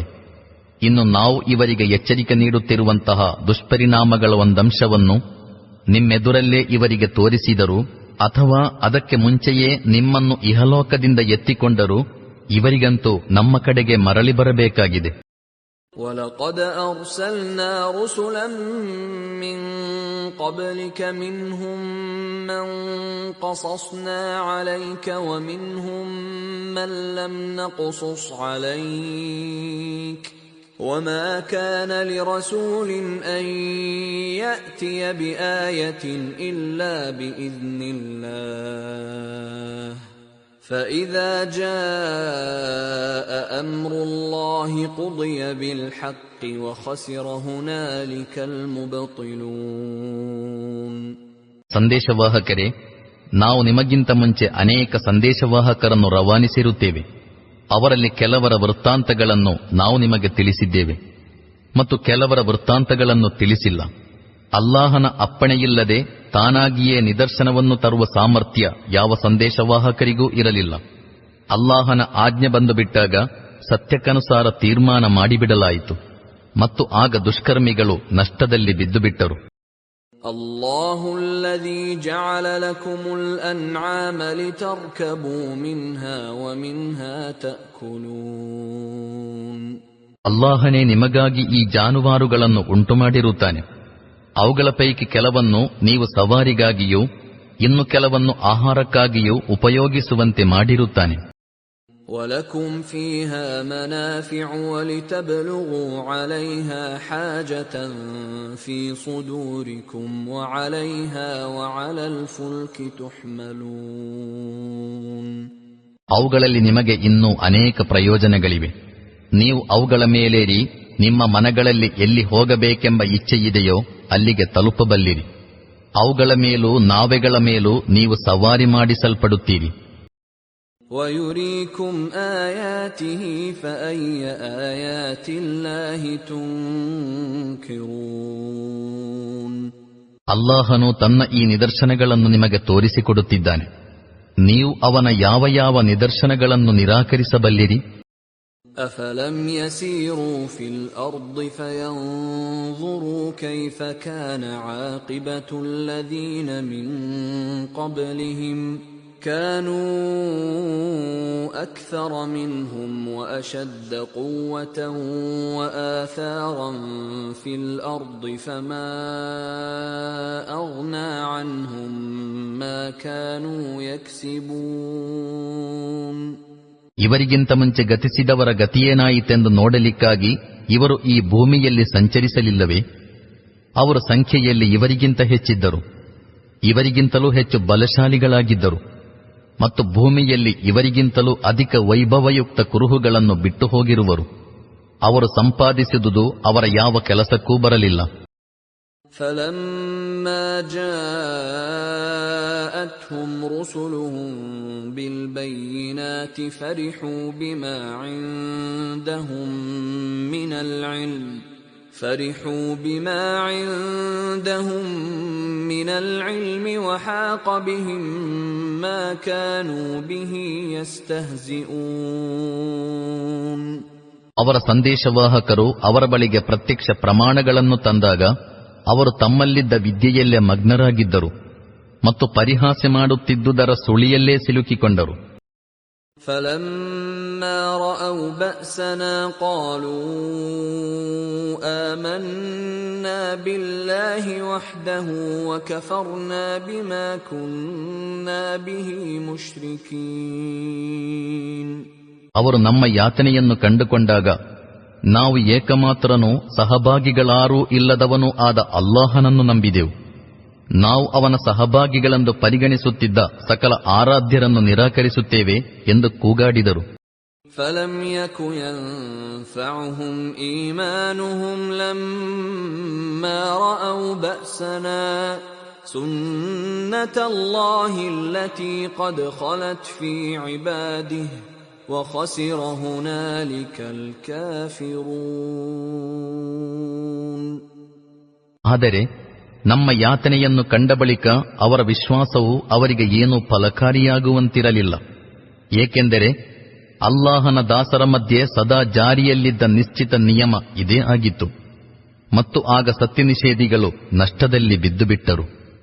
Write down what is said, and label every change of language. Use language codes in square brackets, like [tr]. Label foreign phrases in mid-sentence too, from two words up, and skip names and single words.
[kn] ಇನ್ನು ನಾವು ಇವರಿಗೆ ಎಚ್ಚರಿಕೆ ನೀಡುತ್ತಿರುವಂತಹ ದುಷ್ಪರಿಣಾಮಗಳ ಒಂದಂಶವನ್ನು ನಿಮ್ಮೆದುರಲ್ಲೇ ಇವರಿಗೆ ತೋರಿಸಿದರು ಅಥವಾ ಅದಕ್ಕೆ ಮುಂಚೆಯೇ ನಿಮ್ಮನ್ನು ಇಹಲೋಕದಿಂದ ಎತ್ತಿಕೊಂಡರು, ಇವರಿಗಂತೂ ನಮ್ಮ ಕಡೆಗೆ ಮರಳಿ ಬರಬೇಕಾಗಿದೆ. [ar] وَلَقَدْ أَرْسَلْنَا رُسُلًا مِّن قَبْلِكَ مِنْهُم مَّن قَصَصْنَا عَلَيْكَ وَمِنْهُم مَّن لَّمْ نَقْصُصْ عَلَيْكَ وَمَا كَانَ لِرَسُولٍ أَن يَأْتِيَ بِآيَةٍ إِلَّا بِإِذْنِ اللَّهِ فَإِذَا جَاءَ أَمْرُ اللَّهِ قُضِيَ بِالْحَقِّ وَخَسِرَ هُنَالِكَ الْمُبْطِلُونَ. [kn] ಸಂದೇಶವಾಹಕರೇ, ನಾವು ನಿಮಗಿಂತ ಮುಂಚೆ ಅನೇಕ ಸಂದೇಶವಾಹಕರನ್ನು ರವಾನಿಸಿರುತ್ತೇವೆ. ಅವರಲ್ಲಿ ಕೆಲವರ ವೃತ್ತಾಂತಗಳನ್ನು ನಾವು ನಿಮಗೆ ತಿಳಿಸಿದ್ದೇವೆ ಮತ್ತು ಕೆಲವರ ವೃತ್ತಾಂತಗಳನ್ನು ತಿಳಿಸಿಲ್ಲ. ಅಲ್ಲಾಹನ ಅಪ್ಪಣೆಯಿಲ್ಲದೆ ತಾನಾಗಿಯೇ ನಿದರ್ಶನವನ್ನು ತರುವ ಸಾಮರ್ಥ್ಯ ಯಾವ ಸಂದೇಶವಾಹಕರಿಗೂ ಇರಲಿಲ್ಲ. ಅಲ್ಲಾಹನ ಆಜ್ಞೆ ಬಂದು ಬಿಟ್ಟಾಗ ಸತ್ಯಕ್ಕನುಸಾರ ತೀರ್ಮಾನ ಮಾಡಿಬಿಡಲಾಯಿತು ಮತ್ತು ಆಗ ದುಷ್ಕರ್ಮಿಗಳು ನಷ್ಟದಲ್ಲಿ ಬಿದ್ದುಬಿಟ್ಟರು. [ar] الله الذي جعل لكم الأنعام لتركبوا منها ومنها تأكلون. [kn] ಅಲ್ಲಾಹನೇ ನಿಮಗಾಗಿ ಈ ಜಾನುವಾರುಗಳನ್ನು ಉಂಟುಮಾಡಿರುತ್ತಾನೆ. ಅವುಗಳ ಪೈಕಿ ಕೆಲವನ್ನು ನೀವು ಸವಾರಿಗಾಗಿಯೂ ಇನ್ನು ಕೆಲವನ್ನು ಆಹಾರಕ್ಕಾಗಿಯೂ ಉಪಯೋಗಿಸುವಂತೆ ಮಾಡಿರುತ್ತಾನೆ. [ar] وَلَكُمْ فِيهَا مَنَافِعُ وَلِتَبْلُغُوا عَلَيْهَا حَاجَةً فِي صُدُورِكُمْ وَعَلَيْهَا وَعَلَى الْفُلْكِ تُحْمَلُونَ. [kn] ಅವುಗಳಲ್ಲಿ ನಿಮಗೆ ಇನ್ನೂ ಅನೇಕ ಪ್ರಯೋಜನಗಳಿವೆ. ನೀವು ಅವುಗಳ ಮೇಲೇರಿ ನಿಮ್ಮ ಮನಗಳಲ್ಲಿ ಎಲ್ಲಿ ಹೋಗಬೇಕೆಂಬ ಇಚ್ಛೆಯಿದೆಯೋ ಅಲ್ಲಿಗೆ ತಲುಪಬಲ್ಲಿರಿ. ಅವುಗಳ ಮೇಲೂ ನಾವೆಗಳ ಮೇಲೂ ನೀವು ಸವಾರಿ ಮಾಡಿಸಲ್ಪಡುತ್ತೀರಿ. [ar] وَيُرِيكُمْ آيَاتِهِ فَأَيَّ آيَاتِ اللَّهِ تُنْكِرُونَ. [kn] ಅಲ್ಲಾಹನು ತನ್ನ ಈ ನಿದರ್ಶನಗಳನ್ನು ನಿಮಗೆ ತೋರಿಸಿಕೊಡುತ್ತಿದ್ದಾನೆ. ನೀವು ಅವನ ಯಾವ ಯಾವ ನಿದರ್ಶನಗಳನ್ನು ನಿರಾಕರಿಸಬಲ್ಲಿರಿ? [ar] أفلم يسيروا في الأرض فينظروا كيف كان عاقبة الذين من قبلهم كانوا أكثر منهم وأشد قوة وآثارا في الأرض فما أغنى عنهم ما كانوا يكسبون. [kn] ಇವರಿಗಿಂತ ಮುಂಚೆ ಗತಿಸಿದವರ ಗತಿಯೇನಾಯಿತೆಂದು ನೋಡಲಿಕ್ಕಾಗಿ ಇವರು ಈ ಭೂಮಿಯಲ್ಲಿ ಸಂಚರಿಸಲಿಲ್ಲವೇ? ಅವರ ಸಂಖ್ಯೆಯಲ್ಲಿ ಇವರಿಗಿಂತ ಹೆಚ್ಚಿದ್ದರು, ಇವರಿಗಿಂತಲೂ ಹೆಚ್ಚು ಬಲಶಾಲಿಗಳಾಗಿದ್ದರು ಮತ್ತು ಭೂಮಿಯಲ್ಲಿ ಇವರಿಗಿಂತಲೂ ಅಧಿಕ ವೈಭವಯುಕ್ತ ಕುರುಹುಗಳನ್ನು ಬಿಟ್ಟು ಹೋಗಿರುವರು. ಅವರು ಸಂಪಾದಿಸಿದುದು ಅವರ ಯಾವ ಕೆಲಸಕ್ಕೂ ಬರಲಿಲ್ಲ. [ar] فَلَمَّا جَاءَتْهُمْ رُسُلُهُم بِالْبَيِّنَاتِ فَرِحُوا بِمَا عِندَهُم مِّنَ الْعِلْمِ وَحَاقَ بِهِم مَّا كَانُوا بِهِ يَسْتَهْزِئُونَ. [kn] ಅವರ ಸಂದೇಶವಾಹಕರು ಅವರ ಬಳಿಗೆ ಪ್ರತ್ಯಕ್ಷ ಪ್ರಮಾಣಗಳನ್ನು ತಂದಾಗ ಅವರು ತಮ್ಮಲ್ಲಿದ್ದ ವಿದ್ಯೆಯಲ್ಲೇ ಮಗ್ನರಾಗಿದ್ದರು ಮತ್ತು ಪರಿಹಾಸ್ಯ ಮಾಡುತ್ತಿದ್ದುದರ ಸುಳಿಯಲ್ಲೇ ಸಿಲುಕಿಕೊಂಡರು. [ar] فَلَمَّا رَأَوْا بَأْسَنَا قَالُوا آمَنَّا بِاللَّهِ وَحْدَهُ وَكَفَرْنَا بِمَا كُنَّا بِهِ مُشْرِكِينَ. [kn] ಅವರು ನಮ್ಮ ಯಾತನೆಯನ್ನು ಕಂಡುಕೊಂಡಾಗ ನಾವು ಏಕಮಾತ್ರನೂ ಸಹಭಾಗಿಗಳಾರೂ ಇಲ್ಲದವನೂ ಆದ ಅಲ್ಲಾಹನನ್ನು ನಂಬಿದೆವು. ನಾವು ಅವನ ಸಹಭಾಗಿಗಳೆಂದು ಪರಿಗಣಿಸುತ್ತಿದ್ದ ಸಕಲ ಆರಾಧ್ಯರನ್ನು ನಿರಾಕರಿಸುತ್ತೇವೆ ಎಂದು ಕೂಗಾಡಿದರು. [ar] فَلَمْ يَكُ يَنفَعُهُمْ إِيمَانُهُمْ لَمَّا رَأَوْا بَأْسَنَا سُنَّةَ اللَّهِ الَّتِي قَدْ خَلَتْ فِي عِبَادِهِ وَخَسِرَ هُنَالِكَ الْكَافِرُونَ. [kn] ಆದರೆ ನಮ್ಮ ಯಾತನೆಯನ್ನು ಕಂಡ ಬಳಿಕ ಅವರ ವಿಶ್ವಾಸವು ಅವರಿಗೆ ಏನೂ ಫಲಕಾರಿಯಾಗುವಂತಿರಲಿಲ್ಲ. ಏಕೆಂದರೆ ಅಲ್ಲಾಹನ ದಾಸರ ಮಧ್ಯೆ ಸದಾ ಜಾರಿಯಲ್ಲಿದ್ದ ನಿಶ್ಚಿತ ನಿಯಮ ಇದೇ ಆಗಿತ್ತು ಮತ್ತು ಆಗ ಸತ್ಯನಿಷೇಧಿಗಳು ನಷ್ಟದಲ್ಲಿ ಬಿದ್ದುಬಿಟ್ಟರು.